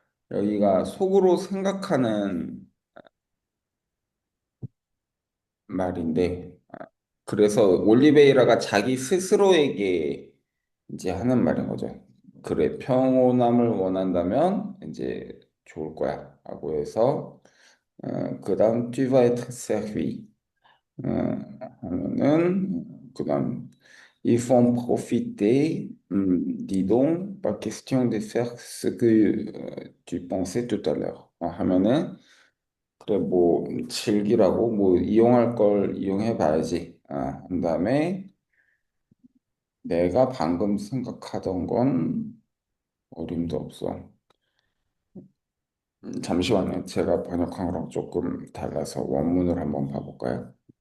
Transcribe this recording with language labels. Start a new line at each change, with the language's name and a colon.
Korean: 여기가 속으로 생각하는 말인데, 그래서 올리베이라가 자기 스스로에게 이제 하는 말인 거죠. 그래, 평온함을 원한다면 이제 좋을 거야. 라고 해서, 그다음,
French: tu vas être servi.
Korean: 어, 하면은, 그다음,
French: ils font profiter, dis donc, pas question de faire ce que tu pensais tout à l'heure.
Korean: 하면은, 그래, 뭐, 즐기라고, 뭐, 이용할 걸 이용해 봐야지. 한 다음에, 내가 방금 생각하던 건 어림도 없어. 잠시만요. 제가 번역한 거랑 조금 달라서 원문을 한번 봐볼까요?